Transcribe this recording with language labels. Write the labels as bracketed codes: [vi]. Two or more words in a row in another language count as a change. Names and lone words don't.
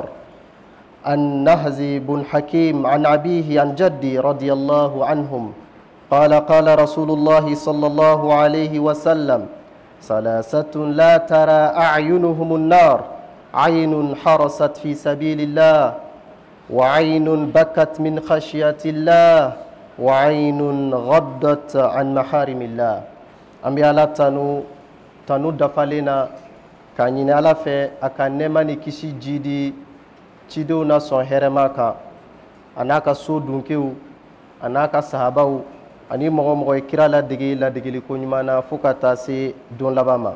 [ar] عن نهز بن حكيم عن أبيه عن جدي رضي الله عنهم قال رسول الله صلى الله عليه وسلم ثلاثة لا ترى أعينهم النار عين حرست في سبيل الله وعين بكت من خشية الله وعين غضت عن محارم الله. [bm] Ambi ala tanu dafalena ka ɲini ala fɛ a ka nɛɛma ni kisi jidi cidenw na sɔn hɛrɛma kan a n'a ka so dunkew a n'a ka sahabaw ani mɔgɔ mɔgɔ ye kira ladegeli ko ɲuman na fo ka taa se don laban ma.